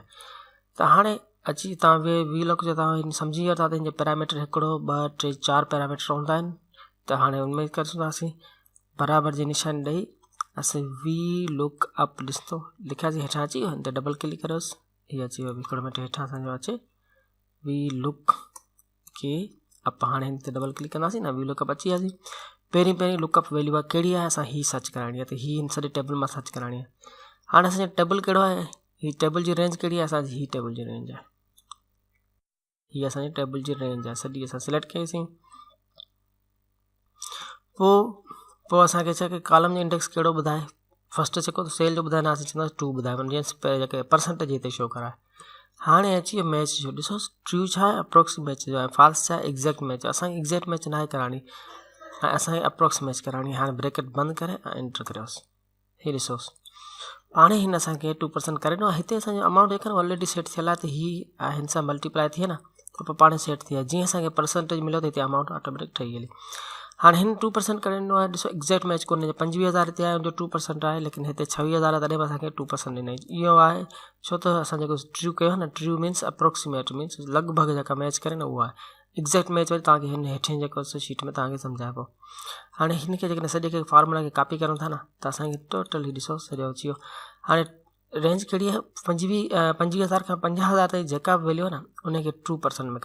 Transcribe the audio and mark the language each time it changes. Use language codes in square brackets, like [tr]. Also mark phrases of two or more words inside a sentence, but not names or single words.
[sd] त हाणे अची तव्हां वी लुकअप जो तव्हां सम्झी वरिता त हिनजे पैरामीटर 1 2 3 4 पैरामीटर हूंदा आहिनि। त हाणे उनमें करे सघंदासीं बराबरि जी निशानी ॾेई असीं वी लुकअप ॾिसंदो लिखियासीं, हेठां अची वियो, हिन ते डबल क्लिक करियोसि, हीअ अची वियो। हिकिड़ो मिनट हेठां असांजो अचे वी लुक के अप। हाणे हिन ते डबल क्लिक कंदासीं न, वी लुकअप अची वियासीं। पहिरीं [en] lookup value [sd] आहे कहिड़ी आहे? असां ही सर्च कराइणी आहे, त ही हिन सॼी टेबल मां सर्च कराइणी आहे। हाणे असांजो टेबल कहिड़ो आहे? ही टेबल जी रेंज कहिड़ी आहे? असांजी ही टेबल जी रेंज आहे। ही असांजी टेबल जी रेंज आहे, सॼी असां सिलेक्ट कईसीं। पोइ असांखे छा कि कॉलम जो इंडेक्स कहिड़ो ॿुधाए? फस्ट जेको सेल जो ॿुधाए न, असां चवंदासीं 2 ॿुधाए, जीअं जेके परसेंटेज हिते शो कराए। हाणे अची वियो मैच जो, ॾिसो ट्रू छा आहे? अप्रोक्सीमेट जो आहे। फॉल्स छा आहे? [en] exact match. [sd] असांखे [en] exact match [sd] न आहे कराइणी, ऐं असांखे [en] approx match [sd] कराइणी। हाणे ब्रैकेट बंदि करे ऐं एंटर करियोसि, ही ॾिसोसि हाणे हिन असांखे 2% करे ॾिनो। हिते असांजो अमाउंट जेका [en] already set [sd] थियल आहे, त ही हिन सां मल्टीप्लाई थिए न, त पोइ पाण सेट थी आहे। जीअं असांखे परसेंटेज मिलियो त हिते अमाउंट ऑटोमेटिक ठही हली। हाणे हिन 2% करे ॾिनो आहे। ॾिसो [en] exact match [sd] कोन्हे, 25,000 हिते आहे, जो 2% आहे, लेकिन हिते 26,000 तॾहिं बि असांखे 2% ॾिनई। इहो आहे छो त असां जेको ट्रू कयो आहे न, [en] true means approximate means [sd] लॻभॻि जेका मैच करे न उहा आहे। [en] exact match [sd] वरी तव्हांखे हिन हेठि जेको शीट में तव्हांखे सम्झाइबो। हाणे हिनखे जेकॾहिं सॼे खे फार्मूला खे कॉपी करूं था न, त असांखे टोटल ही ॾिसो सॼो अची वियो। हाणे रेंज कहिड़ी आहे? 25,000 खां 50,000 ताईं जेका बि वैल्यू आहे न, उनखे 2% में करो।